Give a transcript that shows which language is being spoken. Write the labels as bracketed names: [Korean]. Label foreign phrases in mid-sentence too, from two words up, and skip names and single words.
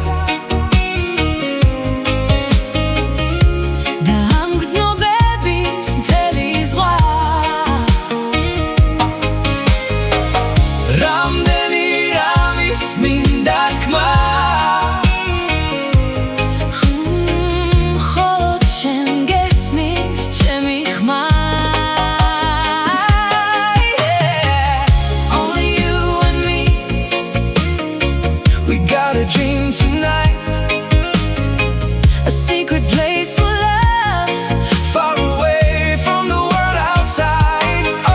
[Georgian] და ამ გრძნობების მთელი ზღვა რამდენი რამის მინდა თქმა მხოლოდ შენ გესმის ჩემი ხმა [English] Only you and me. We got a dream tonight A secret place for love. far away from the world outside